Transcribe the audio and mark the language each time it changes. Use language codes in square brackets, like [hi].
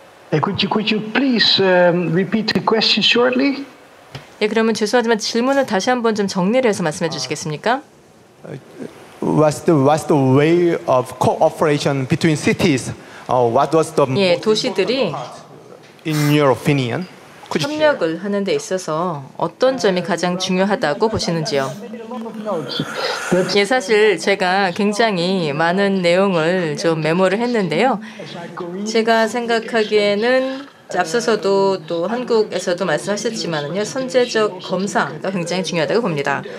[en] Could you please repeat the question shortly? [ko] 예, 그러면 죄송하지만 질문을 다시 한번 좀 정리를 해서 말씀해 주시겠습니까? [en] What's the way of cooperation between cities? What was the [ko] 예, 도시들이 [en] in your opinion? [ko] 협력을 하는 데 있어서 어떤 점이 가장 중요하다고 보시는지요? 예, 사실 제가 굉장히 많은 내용을 좀 메모를 했는데요. 제가 생각하기에는 앞서서도 또 한국에서도 말씀하셨지만은요, 선제적 검사가 굉장히 중요하다고 봅니다.